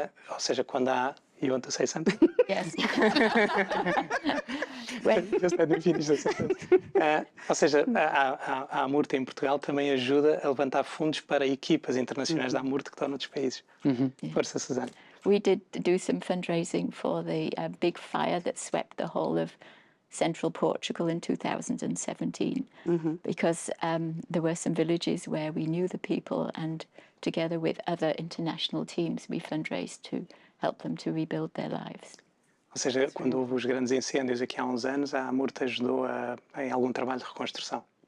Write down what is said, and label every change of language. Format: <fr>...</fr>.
<pt>Ou seja, quando há...</pt> <en>You want to say something? Yes. When,</en> <pt>É difícil essa coisa. Ou seja, a Amurte em Portugal também ajuda a levantar fundos para equipas internacionais da Amurte que estão noutros países. Força, Susana.</pt> <en>we did do some fundraising for the big fire that swept the whole of central Portugal in 2017, because there were some villages where we knew the people, and together with other international teams, we fundraised to help them to rebuild their lives.</en> <pt>Ou seja, quando houve os grandes incêndios aqui há uns anos, a Amurte ajudou em algum trabalho de reconstrução.</pt>